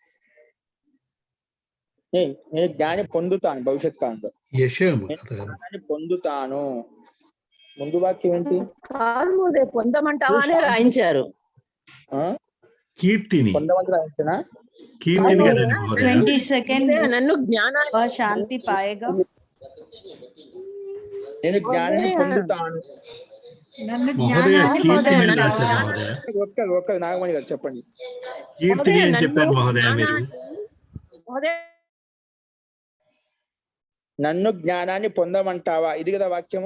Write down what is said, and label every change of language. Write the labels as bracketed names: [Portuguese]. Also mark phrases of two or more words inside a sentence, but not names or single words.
[Telugu] నేను జ్ఞానాన్ని పొందుతాను భవిష్యత్ కాలంలో. జ్ఞానాన్ని పొందుతాను. ముందు వాక్యం ఏంటి? కాదు మహోదయ, పొందమంటావా అనే రాయించారు. కీర్తిని పొందమంటే రాయించనా? కీర్తిని కదండి మహోదయ. 22nd నన్ను జ్ఞానాన్ని [Hindi] वह शांति पाएगा. [Telugu] నేను జ్ఞానాన్ని పొందుతాను. మహోదయ కీర్తిని అని రాశారు మహోదయ. ఒక్క నాగమణి గారు చెప్పండి. కీర్తిని అని చెప్పారు మహోదయ మీరు. మహోదయ నన్ను జ్ఞానాన్ని పొందమంటావా ఇది కదా వాక్యము.